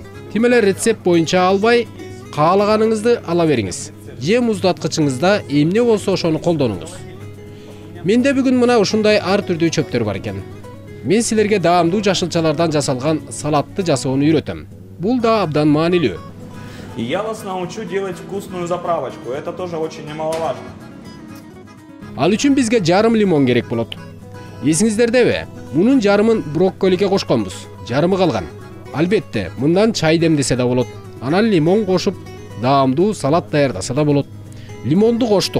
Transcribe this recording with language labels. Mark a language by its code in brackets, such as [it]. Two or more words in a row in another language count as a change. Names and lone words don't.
[ky] Тим эле рецепт боюнча албай, каалаганыңызды ала бериңиз. Же муздаткычыңызда эмне болсо ошону колдонуңуз. Менде бүгүн мына ушундай ар түрдүү чөптөр бар экен. Мен силерге даамдуу жашылчалардан жасалган салатты жасоону үйрөтөм. Бул да абдан маанилүү. [ru] И я вас научу делать вкусную заправочку. Это тоже очень немаловажно. [ky] Ал үчүн бизге жарым лимон керек болот. Эсиңиздердеби? Мунун жарымын брокколиге кошконбуз. Жарымы калган. Албетте, мындан чай демдесе да болот. Анан лимон кошуп, даамдуу салат даярдаса да болот. Лимонду коштук.